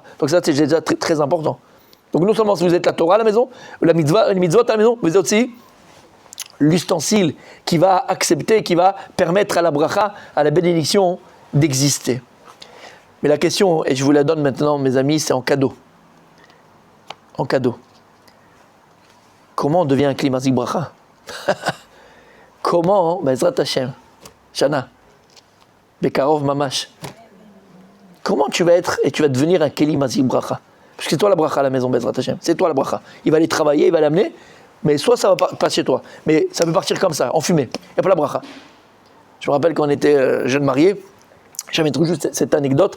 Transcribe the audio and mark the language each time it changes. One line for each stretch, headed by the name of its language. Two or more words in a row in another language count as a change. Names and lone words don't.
French: Donc ça, c'est déjà très, très important. Donc non seulement si vous êtes la Torah à la maison, la mitzvot à la maison, vous êtes aussi l'ustensile qui va accepter, qui va permettre à la bracha, à la bénédiction d'exister. Mais la question, et je vous la donne maintenant, mes amis, c'est en cadeau. En cadeau. Comment on devient un
Hebrew: כלי מחזיק ברכה? Comment, בעזרת השם, שנה, בקרוב ממש,
French: comment tu vas être et tu vas devenir un
Hebrew: כלי מחזיק ברכה?
French: Parce que c'est toi la bracha à la maison,
Hebrew: בעזרת השם,
French: c'est toi la bracha. Il va aller travailler, il va l'amener, mais soit ça va pas chez toi, mais ça peut partir comme ça, en fumée, il n'y a pas la bracha. Je me rappelle quand on était jeunes mariés, j'avais trouvé juste cette anecdote.